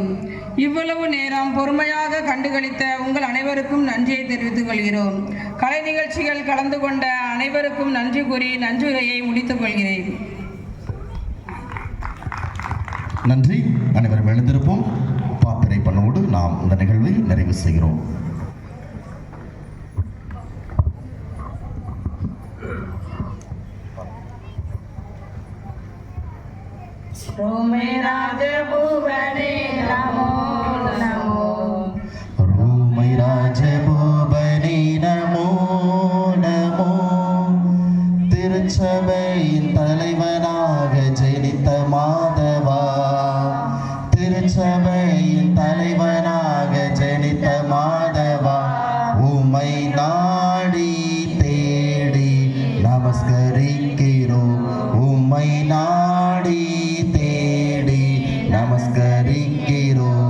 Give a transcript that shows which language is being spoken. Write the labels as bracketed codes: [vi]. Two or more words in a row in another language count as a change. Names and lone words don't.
[ta] இவ்வளவு நேரம் பொறுமையாக கண்டுகளித்த உங்கள் அனைவருக்கும் நன்றியை தெரிவித்துக் கொள்கிறோம். கலை நிகழ்ச்சிகள் கலந்து கொண்ட அனைவருக்கும் நன்றி கூறி நன்றியுரையை முடித்துக் கொள்கிறேன். நன்றி. அனைவரும் எழுந்திருப்போம். பாத்திரை பண்ணோடு நாம் இந்த நிகழ்வை நிறைவு செய்கிறோம். [sa] रोमे राजभुवने नमो नमो, रोमै राजभुवने नमो नमो, [ta] திருச்சபையின் தலைவனாக ஜெனித்த மாதவா, திருச்சபையின் தலைவனாக ஜெனித்த மாதவா, உம்மை நாடி தேடி நமஸ்கரிக்கிறோம், உம்மை நாடி தேடி நமஸ்கரிக்கிறோம்.